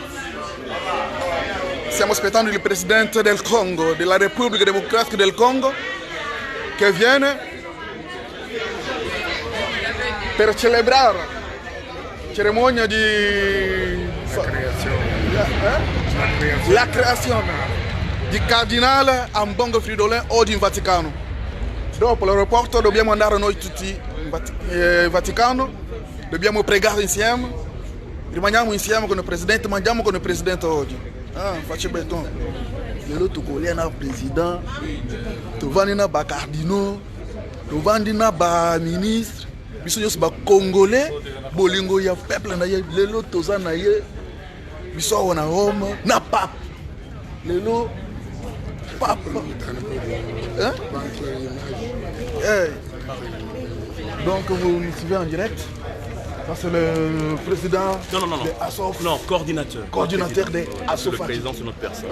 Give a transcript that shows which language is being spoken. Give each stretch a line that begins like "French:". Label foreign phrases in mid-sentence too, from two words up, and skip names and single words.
Italian: Stiamo aspettando il presidente del Congo, della Repubblica Democratica del Congo, che viene per celebrare la cerimonia di la creazione di cardinale Ambongo Fridolin oggi in Vaticano. Dopo l'aeroporto dobbiamo andare noi tutti in Vaticano, dobbiamo pregare insieme, rimaniamo insieme con il presidente, mangiamo con il presidente oggi. Fachi Béton.
Lingala: Lelo tukoli na président, tovandi na ba cardinaux, tovandi na ba ministre, biso nyonso ba congolais, bolingo ya peuple na ye, lelo toza na ye, biso wana Rome, na pape.
French: les lots, pape. Hein? Hey. Donc vous nous suivez en direct. Ça c'est le président des ASOF. Non, coordinateur. Coordinateur des ASOF. Le président c'est notre personne.